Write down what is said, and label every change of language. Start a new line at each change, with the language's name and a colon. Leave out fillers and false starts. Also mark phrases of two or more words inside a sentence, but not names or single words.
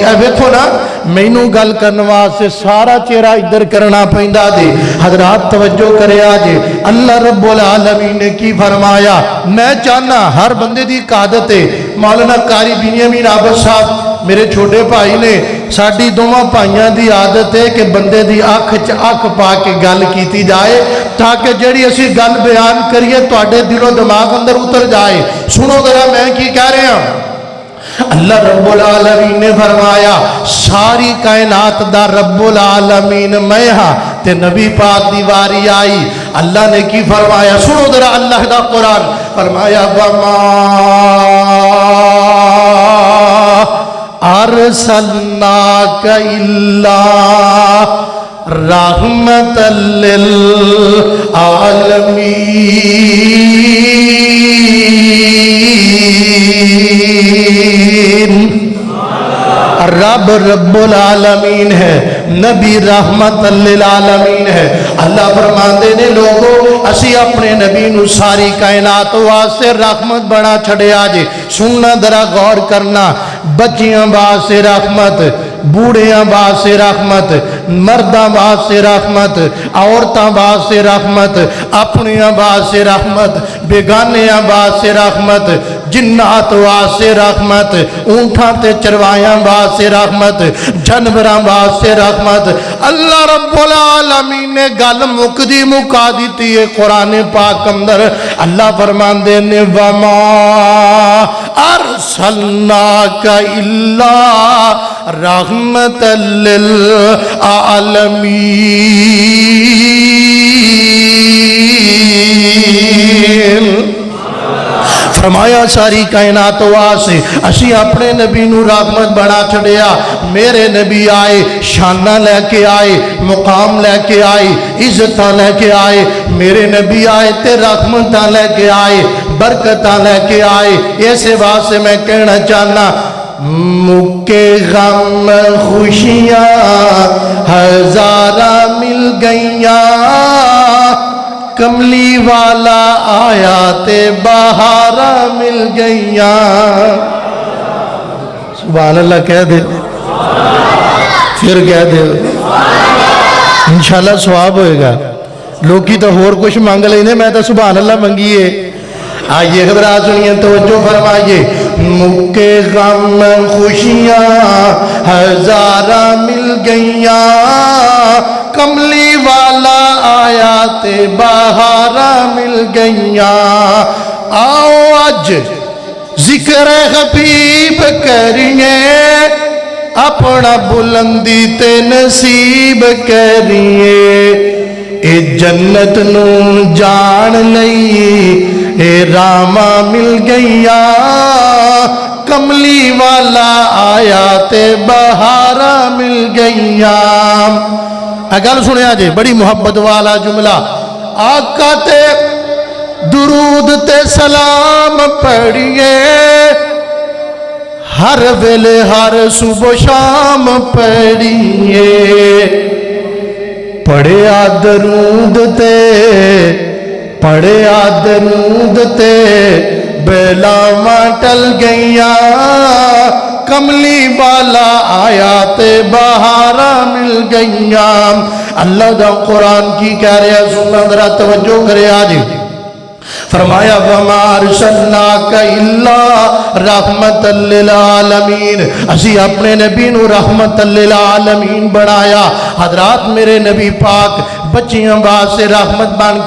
Punjabi: اے دیکھو نا مینوں گل کرنے واسطے سارا چہرہ ادھر کرنا پیندا دے. حضرات توجہ کرے آج اللہ رب العالمین نے کی فرمایا. میں چاہنا ہر بندے دی قادت ہے. مولانا قاری بنیامین عابد صاحب میرے چھوٹے بھائی نے ساڈی دوواں بھائیاں دی عادت ہے کہ بندے دی اکھ چ اکھ پا کے گل کیتی جائے تاکہ جڑی اسی گل بیان کریے تواڈے دل و دماغ اندر اتر جائے. سنو ذرا میں کی کہہ رہا ہوں. اللہ رب العالمین نے فرمایا ساری کائنات دا رب العالمین میں ہاں تے نبی پاک دی واری آئی. اللہ نے کی فرمایا سنو ذرا اللہ دا قرآن فرمایا
Arabic: وما ارسلناک الا رحمت للعالمین.
Punjabi: رب رب العالمین ہے نبی
Arabic: رحمت للعالمین
Punjabi: ہے. اللہ فرماندے نے لوگوں اسی اپنے نبی نو ساری کائنات واسطے رحمت بنا چھڑیا جے. سننا ذرا غور کرنا. بچیاں واسطے رحمت بوڑھیاں واسطے رحمت مرداں واسطے رحمت عورتاں واسطے رحمت اپنیاں واسطے رحمت بیگانیاں واسطے رحمت جنات واسطے رحمت اونٹاں تے چروایاں واسطے رحمت جانوراں واسطے رحمت. اللہ رب العالمین نے گل مکدی مکا دیتی ہے قرآن پاک اندر. اللہ فرماندے نے
Arabic: وما ارسلناک الا رحمت للعالمین.
Punjabi: فرمایا ساری کائنات واسطے اسی اپنے نبی نو رحمت بنا چھڑیا. میرے نبی آئے شانہ لے کے آئے مقام لے کے آئے عزتاں لے کے آئے. میرے نبی آئے تے رحمتاں لے کے آئے برکتاں لے کے آئے. ایسے واسطے میں کہنا چاہنا مکے غم خوشیاں ہزارہ مل گئیاں کملی والا آیا تے بہارا مل گئیاں. سبحان اللہ کہہ دے پھر کہہ دے انشاءاللہ ثواب ہوئے گا. لوگی تو اور کچھ مانگ لینے میں تو سبحان اللہ منگیے.
Urdu: آئیے حضرات سنیے توجہ فرمائیے.
Punjabi: مکے غم خوشیاں ہزارہ مل گئیاں کملی والا آیا تے بہارا مل گئیاں. آؤ اج ذکر حبیب کریے اپنا بلندی تے نصیب کریے. اے جنت نو جان لئی اے راما مل گئیاں کملی والا آیا تے بہارا مل گئیاں. گل سنیا جی بڑی محبت والا جملہ. آقا تے درود تے سلام پڑھیے ہر ویلے ہر صبح شام پڑھیے. پڑھیا درود تے پڑھیا درود تے بلاواں ٹل گئیاں کملی والا آیا تے بہاراں مل گئیاں اللہ دا قرآن کی کہہ رہا سننا ذرا توجہ کرے آج فرمایا
Arabic: وَمَا أَرْسَلْنَاكَ إِلَّا رَحْمَةً لِلْعَالَمِينَ
Punjabi: اسی اپنے نبی نو
Arabic: رحمت للعالمین
Punjabi: بنایا حضرات میرے نبی پاک بچیاں واسطے رحمت بن کے